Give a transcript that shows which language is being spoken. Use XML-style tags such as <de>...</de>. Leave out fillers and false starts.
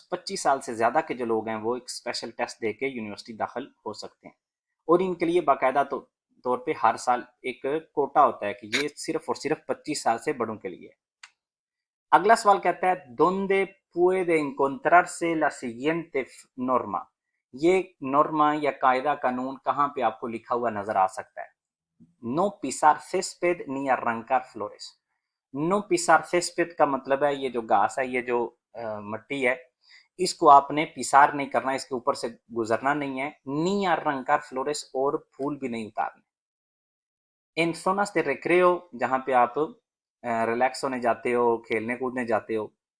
<hi>25 साल से ज्यादा के जो लोग हैं वो एक स्पेशल टेस्ट देके यूनिवर्सिटी दाखिल हो सकते हैं और इनके लिए बाकायदा तौर पे हर साल एक कोटा होता है कि ये सिर्फ और सिर्फ 25 साल से बड़ों के लिए। अगला सवाल कहता है</hi> <es>donde puede encontrarse la siguiente norma,</es> <hi>ये नॉर्मा या कायदा कानून कहाँ पे आपको लिखा हुआ नजर आ सकता है?</hi> <es>नो पिसार césped ni arrancar flores। नो पिसार césped</es> <hi>का मतलब है ये जो घास है, ये जो मट्टी है, इसको आपने पिसार नहीं करना, इसके ऊपर से गुजरना नहीं है।</hi> <es>नी arrancar flores</es> <hi>और फूल भी नहीं उतारने। इन</hi> <es>zonas de recreo,</es> <hi>जहाँ पे आप रिलैक्स होने जाते हो, खेलने कूदने जाते हो।</hi>